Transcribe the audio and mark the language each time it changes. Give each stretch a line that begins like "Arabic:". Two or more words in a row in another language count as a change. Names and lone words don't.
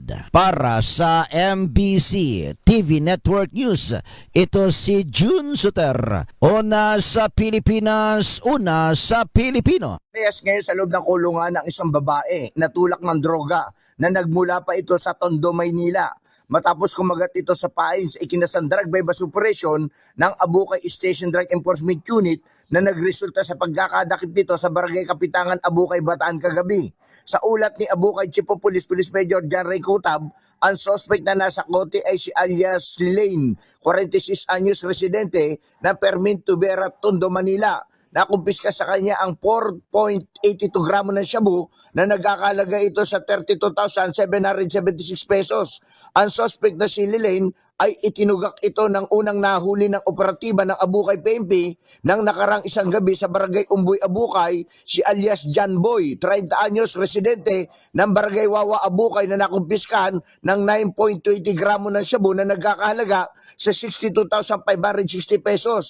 Filipino: Para sa MBC TV Network News, ito si June Suter. Una sa Pilipinas, una sa Pilipino. Parehas ngayon sa loob ng kulungan ng isang babae na tulak ng droga na nagmula pa ito sa Tondo, Maynila. Matapos kumagat ito sa pain sa ikinasang
English: drug by bus operation
Filipino: ng Abukay Station Drug Enforcement Unit na nagresulta sa pagkakadakip dito sa Barangay Kapitangan, Abukay, Bataan kagabi. Sa ulat ni Abukay Chief of Police Police Major John Ray Kutab, ang suspect na nasa kote ay si alias Lane, 46 anyos, residente ng Permin Tubera, Tondo, Manila. Nakumpiska sa kanya ang 4.82 gramo ng shabu na nagkakalaga ito sa 32,776 pesos. Ang suspect na si Lilane ay itinugak ito ng unang nahuli ng operatiba ng Abukay PNP nang nakarang isang gabi sa Barangay Umboy, Abukay, si alias John Boy, 30 anyos, residente ng Barangay Wawa, Abukay, na nakumpiskahan ng 9.20 gramo ng shabu na nagkakahalaga sa 62,560 pesos.